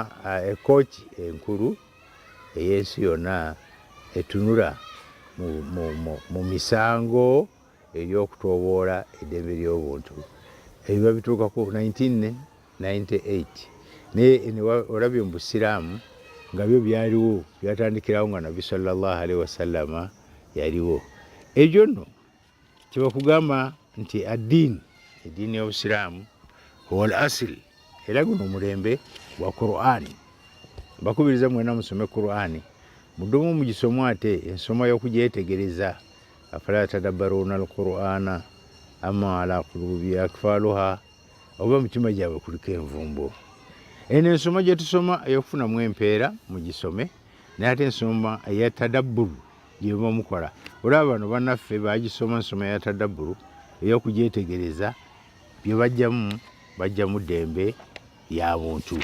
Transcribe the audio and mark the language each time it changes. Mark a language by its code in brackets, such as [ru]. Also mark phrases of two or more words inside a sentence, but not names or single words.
[lg] ekkooti enkulu ey'ensi yonna etunula mu misango eby'okutooboola eddembe ly'obuntu ebiba bituukako 1998 naye olabye mu Busiraamu nga byo byaliwo byatandikirawo nga Nabbi [ar] صلى الله عليه وسلم [lg] yaliwo. Egyo nno kyebakugamba nti addiini y'Obusiraamu wal asili era guno omulembe gwa Qur'ani. Bakubiriza mwena musome Qur'ani mudumu mugisomo ate ensoma y'okugyetegereza [ar] أفلا يتدبرون القرآن أم على قلوب أقفالها [lg] oba mutima gyabwe kuliko envumbo. Eno ensoma gye tusoma ey'okufunamu empeera mugisome naye ate ensoma eyatadabburu gye muba mukola. Olaba bano bannaffe bagisoma ensoma eyatadabburu ey'okugyetegereza bye bajjamu ddembe lya buntu.